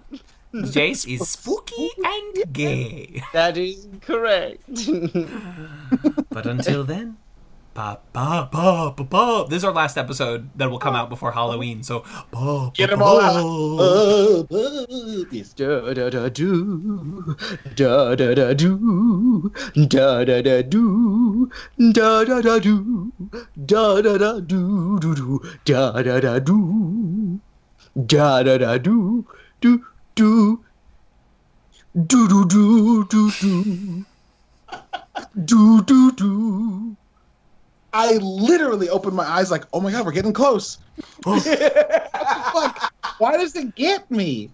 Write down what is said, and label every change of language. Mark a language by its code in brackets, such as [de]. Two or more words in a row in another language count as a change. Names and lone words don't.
[en] Jace is spooky and gay. That is correct. But until then, this is our last episode that will come out before Halloween, so Get them all out. Yes. Da da da do, da da da do, da da da do, da da da do, da da da do, do do, da da da do, da da da do, do do, do do do do do, do do do. I literally opened my eyes like, oh my god, we're getting close. What the fuck? Why does it get me?